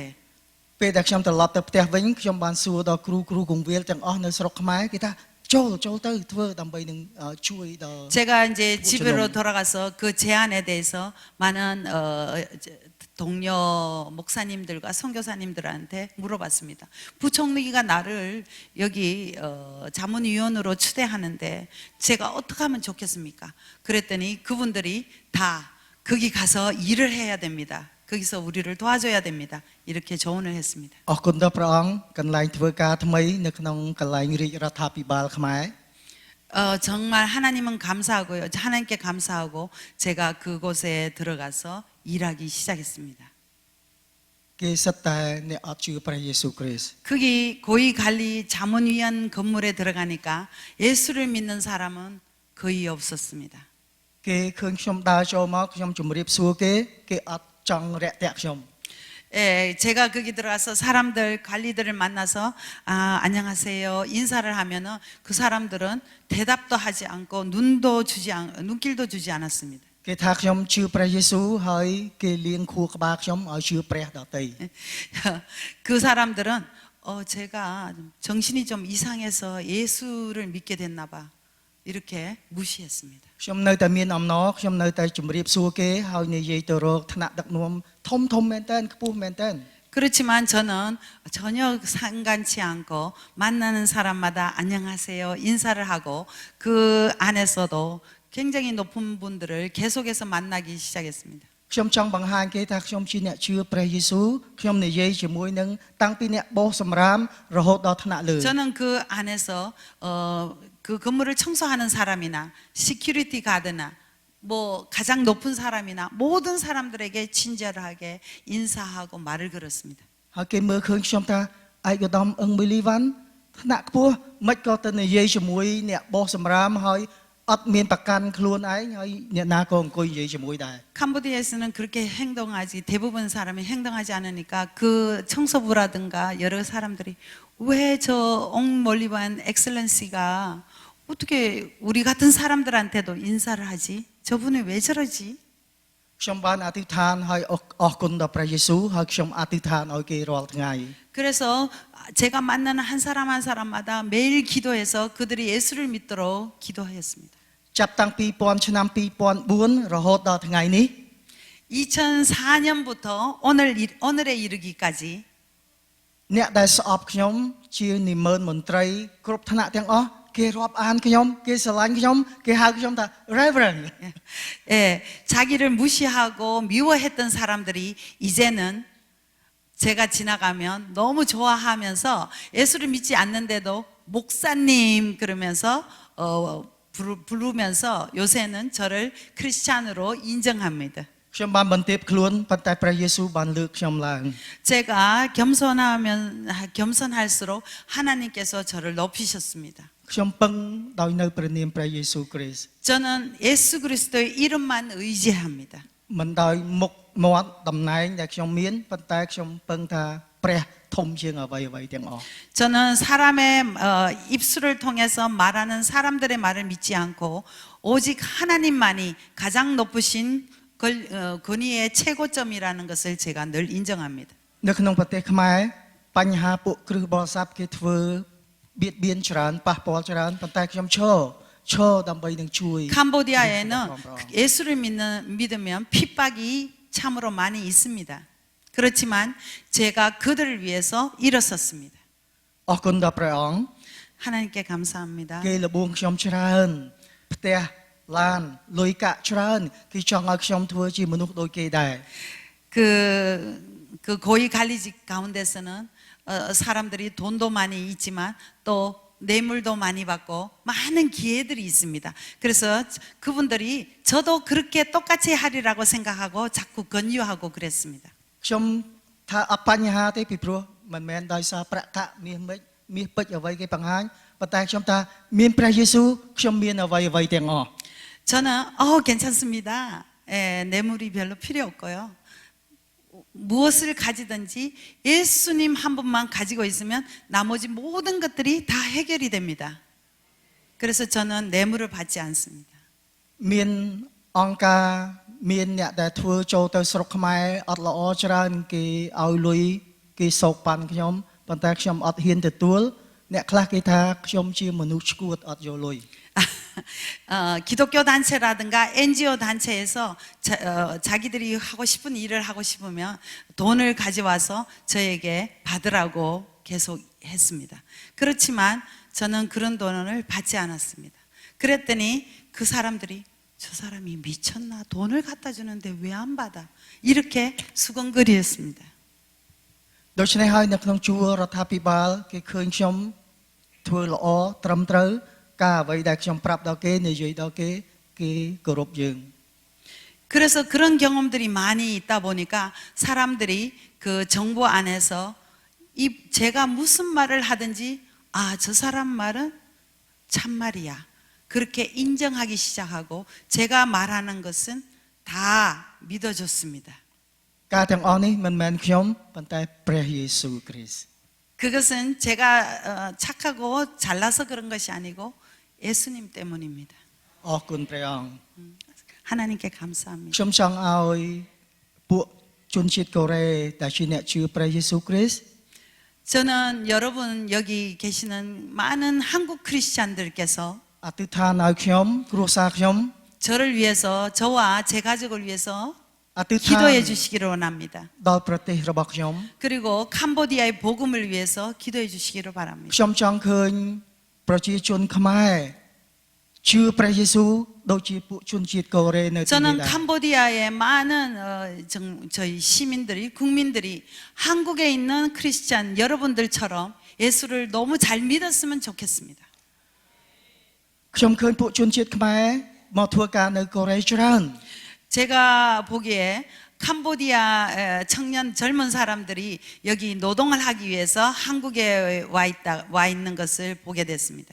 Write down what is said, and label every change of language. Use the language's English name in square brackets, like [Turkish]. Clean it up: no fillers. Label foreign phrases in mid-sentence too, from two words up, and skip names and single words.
[Khmer] ពេលដែលខ្ញុំត្រឡប់ទៅផ្ទះវិញខ្ញុំបានសួរដល់គ្រូគង្វាលទាំងអស់នៅស្រុកខ្មែរគេថាចូលទៅធ្វើដើម្បីនឹងជួយដល់ [Korean] 제가 이제 집으로 돌아가서 그 제안에 대해서 많은 동료 목사님들과 선교사님들한테 물어봤습니다. 부총리가 나를 여기 자문위원으로 추대하는데 제가 어떻게 하면 좋겠습니까? 그랬더니 그분들이 다 거기 가서 일을 해야 됩니다. 거기서 우리를 도와줘야 됩니다. 이렇게 조언을 했습니다. [Khmer] អរគុណដល់ព្រះអង្គកន្លែងធ្វើការថ្មីនៅក្នុងកន្លែងរាជរដ្ឋាភិបាលខ្មែរ [Korean] 정말 하나님은 감사하고요. 하나님께 감사하고 제가 그곳에 들어가서 일하기 시작했습니다. [Khmer] គេសិតតែអ្នកអត់ជឿព្រះយេស៊ូវគ្រីស្ទ [Korean] 거기 고위 관리 자문위원 건물에 들어가니까 예수를 믿는 사람은 거의 없었습니다. [Khmer] គេឃើញខ្ញុំដើរចូលមកខ្ញុំជម្រាបសួរគេអត់ចង់រាក់ទាក់ខ្ញុំ [Korean] 예, 제가 거기 들어가서 사람들 관리들을 만나서 안녕하세요 인사를 하면은 그 사람들은 대답도 하지 않고 눈길도 주지 않았습니다. [Khmer] គេថាខ្ញុំជឿព្រះយេស៊ូវហើយគេលៀងខួរក្បាលខ្ញុំឲ្យជឿព្រះដទៃ [Korean] 그 사람들은 제가 정신이 좀 이상해서 예수를 믿게 됐나 봐. 이렇게 무시했습니다. [Khmer] ខ្ញុំនៅតែមានអំណរខ្ញុំនៅតែជម្រាបសួរគេហើយនិយាយទៅរកថ្នាក់ដឹកនាំធំមែនតើខ្ពស់មែនតើ [Korean] 그렇지만 저는 전혀 상관치 않고 만나는 사람마다 안녕하세요 인사를 하고 그 안에서도 굉장히 높은 분들을 계속해서 만나기 시작했습니다. [Khmer] ខ្ញុំចង់បង្ហាញគេថាខ្ញុំជាអ្នកជឿព្រះយេស៊ូវខ្ញុំនិយាយជាមួយនឹងតាំងពីអ្នកបោសសម្រាមរហូតដល់ថ្នាក់លើ [Korean] 저는 그 안에서 그 건물을 청소하는 사람이나 시큐리티 가드나 뭐 가장 높은 사람이나 모든 사람들에게 친절하게 인사하고 말을 걸었습니다. [Khmer] ហើយគេមើលឃើញខ្ញុំថាឯកឧត្តមអឹងមីលីវ៉ាន់ថ្នាក់ខ្ពស់មិនក៏ទៅនិយាយជាមួយអ្នកបោះសម្រាមហើយអត់មានប្រកាន់ខ្លួនឯងហើយអ្នកណាក៏អង្គុយនិយាយជាមួយដែរ [Korean] 캄보디아에서는 그렇게 행동하지 대부분 사람이 행동하지 않으니까 그 청소부라든가 여러 사람들이 왜 저 옥몰리반 엑셀런시가 어떻게 우리 같은 사람들한테도 인사를 하지? 저분이 왜 저러지? [Khmer] ខ្ញុំបានអធិដ្ឋានហើយអរគុណដល់ព្រះយេស៊ូវហើយខ្ញុំអធិដ្ឋានឲ្យគេរាល់ថ្ងៃ [Korean] 그래서 제가 만나는 한 사람 한 사람마다 매일 기도해서 그들이 예수를 믿도록 기도하였습니다. [Khmer] ចាប់តាំងពីឆ្នាំ2004រហូតដល់ថ្ងៃនេះ [Korean] 2004년부터 오늘에 이르기까지 [Khmer] អ្នកដែលស្អប់ខ្ញុំជានិមឺនមន្ត្រីគ្រប់ថ្នាក់ទាំងអស់គេរាប់អានខ្ញុំគេស្រឡាញ់ខ្ញុំគេហៅខ្ញុំថា Reverend [Korean] 예, 자기를 무시하고 미워했던 사람들이 이제는 제가 지나가면 너무 좋아하면서 예수를 믿지 않는데도 목사님 그러면서 부르면서 요새는 저를 크리스찬으로 인정합니다. [Khmer] ខ្ញុំបានបន្ទាបខ្លួនប៉ុន្តែព្រះយេស៊ូវបានលើកខ្ញុំឡើង [Korean] 제가 겸손할수록 하나님께서 저를 높이셨습니다. [Khmer] ខ្ញុំពឹងដោយនៅព្រះនាមព្រះយេស៊ូវគ្រីស្ទ [Korean] 저는 예수 그리스도의 이름만 의지합니다. [Khmer] មិនដោយមុខមាត់តំណែងដែលខ្ញុំមានប៉ុន្តែខ្ញុំពឹងថាព្រះធំជាងអ្វីៗទាំងអស់ [Korean] 저는 사람의 입술을 통해서 말하는 사람들의 말을 믿지 않고 오직 하나님만이 가장 높으신 권위의 최고점이라는 것을 제가 늘 인정합니다. [Khmer] នៅក្នុងប្រទេសខ្មែរបញ្ហាពួកគ្រឹះបរិស័ទគេធ្វើបៀតបៀនច្រើនប៉ះពាល់ច្រើនប៉ុន្តែខ្ញុំឈរដើម្បីនឹងជួយ [Korean] 캄보디아에는 예수를 믿으면 핍박이 참으로 많이 있습니다. 그렇지만 제가 그들을 위해서 일어섰습니다. [Khmer] អរគុណដល់ព្រះអង្គ [Korean] 하나님께 감사합니다. [Khmer] គេលបួងខ្ញុំច្រើនផ្ទះឡានលុយកាក់ច្រើនគេចង់ឲ្យខ្ញុំធ្វើជាមនុស្សដូចគេដែរ [Korean] 그 고위 관리직 가운데서는 사람들이 돈도 많이 있지만 또 뇌물도 많이 받고 많은 기회들이 있습니다. 그래서 그분들이 저도 그렇게 똑같이 하리라고 생각하고 자꾸 권유하고 그랬습니다. [Khmer] ខ្ញុំថាអត់បញ្ហាទេពីព្រោះមិនមែនដោយសារប្រាក់កាក់មាសពេជ្រអ្វីគេបង្ហាញប៉ុន្តែខ្ញុំថាមានព្រះយេស៊ូវខ្ញុំមានអ្វីទាំងអស់ [Korean] 저는 괜찮습니다. 예, 뇌물이 별로 필요 없고요. 무엇을 가지든지 예수님 한 분만 가지고 있으면 나머지 모든 것들이 다 해결이 됩니다. 그래서 저는 뇌물을 받지 않습니다. [Khmer] មានអង្គការមានអ្នកដែលធ្វើចូលទៅស្រុកខ្មែរអត់ល្អច្រើនគេឲ្យលុយគេសោកប៉ាន់ខ្ញុំប៉ុន្តែខ្ញុំអត់ហ៊ានទទួលអ្នកខ្លះគេថាខ្ញុំជាមនុស្សឈួតអត់យកលុយ [Korean] 기독교 단체라든가 NGO 단체에서 자기들이 하고 싶은 일을 하고 싶으면 돈을 가져와서 저에게 받으라고 계속 했습니다. 그렇지만 저는 그런 돈을 받지 않았습니다. 그랬더니 그 사람들이 저 사람이 미쳤나 돈을 갖다 주는데 왜 안 받아 이렇게 수근거리였습니다. [Khmer] ដូច្នេះហើយនៅក្នុងជួររដ្ឋាភិបាលគេឃើញខ្ញុំធ្វើល្អត្រឹមត្រូវការអ្វីដែលខ្ញុំប្រាប់ដល់គេនិយាយដល់គេគេគោរពយើង [Korean] 그래서 그런 경험들이 많이 있다 보니까 사람들이 그 정부 안에서 제가 무슨 말을 하든지 저 사람 말은 참말이야 그렇게 인정하기 시작하고 제가 말하는 것은 다 믿어줬습니다. [Khmer] ការទាំងអស់នេះមិនមែនខ្ញុំប៉ុន្តែព្រះយេស៊ូវគ្រីស្ទ [Korean] 그것은 제가 착하고 잘나서 그런 것이 아니고 예수님 때문입니다. [Khmer] អរគុណព្រះអង្គ [Korean] 하나님께 감사합니다. [Khmer] ខ្ញុំចង់ឲ្យពួកជនជាតិកូរ៉េដែលជាអ្នកជឿព្រះយេស៊ូវគ្រីស្ទ [Korean] 저는 여러분 여기 계시는 많은 한국 크리스찬들께서 [Khmer] អធិដ្ឋានឲ្យខ្ញុំគ្រួសារខ្ញុំ [Korean] 저를 위해서 저와 제 가족을 위해서 [Khmer] អធិដ្ឋាន [Korean] 기도해 주시기를 원합니다. [Khmer] ដល់ប្រទេសរបស់ខ្ញុំ [Korean] 그리고 캄보디아의 복음을 위해서 기도해 주시기를 바랍니다. [Khmer] ខ្ញុំចង់ឃើញប្រជាជនខ្មែរជឿព្រះយេស៊ូវដូចជាពួកជនជាតិកូរ៉េនៅទីនេះ [Korean] 저는 [Khmer] ដែរ [Korean] 캄보디아의 많은 저희 시민들이 국민들이 한국에 있는 크리스찬 여러분들처럼 예수를 너무 잘 믿었으면 좋겠습니다. [Khmer] ខ្ញុំឃើញពួកជនជាតិខ្មែរមកធ្វើការនៅកូរ៉េច្រើន [Korean] 제가 보기에 캄보디아 청년 젊은 사람들이 여기 노동을 하기 위해서 한국에 와 있는 것을 보게 됐습니다.